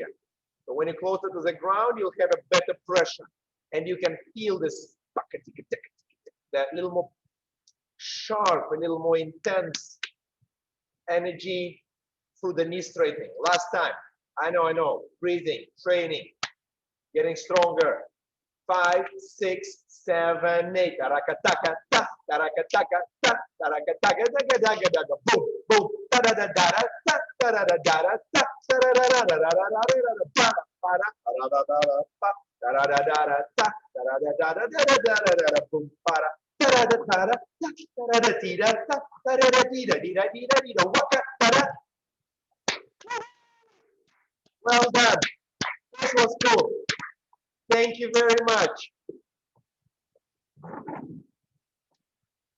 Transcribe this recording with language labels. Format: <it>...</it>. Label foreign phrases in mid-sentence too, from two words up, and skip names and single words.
<en>So when you're closer to the ground, you'll have a better pressure, and you can feel this, that little more sharp, a little more intense energy through the knee straightening. Last time, I know, breathing, training, getting stronger. 5, 6, 7, 8. Tarakataka, ta, tarakataka, ta, tarakataka, daga, daga, daga, boom, boom, da da da da da, ta, da da da da da, ta, da da da da da da da da, para, para, da da da, pa, da da da da da, ta, da da da da da da da da da, boom, para, da da da da da, ta, da da da da, ta, da da da da da, waka, da da. Well done. This was cool. Thank you very much.</en>